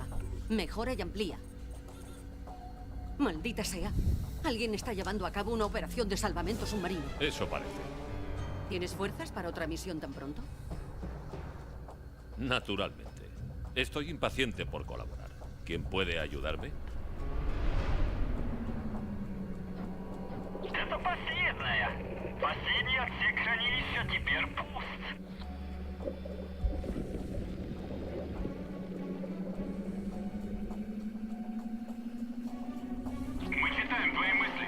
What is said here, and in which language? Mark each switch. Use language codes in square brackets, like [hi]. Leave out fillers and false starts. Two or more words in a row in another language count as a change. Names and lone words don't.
[es] Mejora y amplía. Maldita sea. Alguien está llevando a cabo una operación de salvamento submarino. Eso parece. ¿Tienes fuerzas para otra misión tan pronto? Naturalmente. Estoy impaciente por colaborar. ¿Quién puede ayudarme? [ru] Это последняя. Последний отсек хранилища теперь пуст. Мы читаем твои мысли.